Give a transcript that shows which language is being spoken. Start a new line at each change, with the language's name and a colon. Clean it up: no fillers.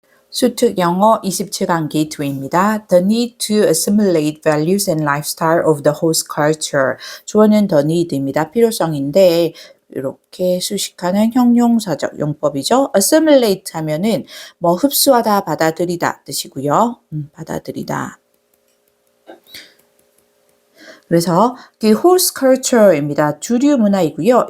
Korean: 수특 영어 27강 게이트웨이입니다.
English: The need to assimilate values and lifestyle of the host culture.
Korean: 주어는 the need입니다. 필요성인데 이렇게 수식하는 형용사적 용법이죠. assimilate 하면은 뭐 흡수하다, 받아들이다 뜻이고요. 받아들이다. 그래서 그 host culture입니다. 주류 문화이고요.